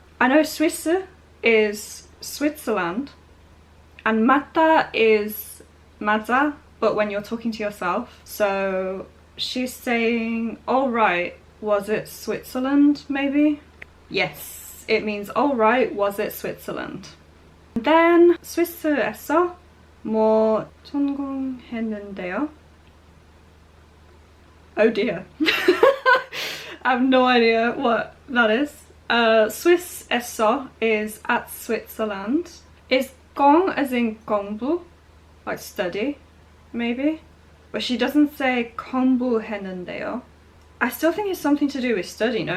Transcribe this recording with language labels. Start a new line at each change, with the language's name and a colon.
English: I know Swiss is Switzerland, and 맞다 is 맞아, but when you're talking to yourself. So she's saying, all right, was it Switzerland, maybe? Yes, it means all right, was it Switzerland? Then
Korean: 스위스에서 뭐 전공했는데요?
English: Oh dear. I have no idea what that is.
Korean: 스위스에서
English: is at Switzerland. Is 공 as in 공부, like study, maybe? But she doesn't say
Korean: 공부했는데요.
English: I still think it's something to do with study, no?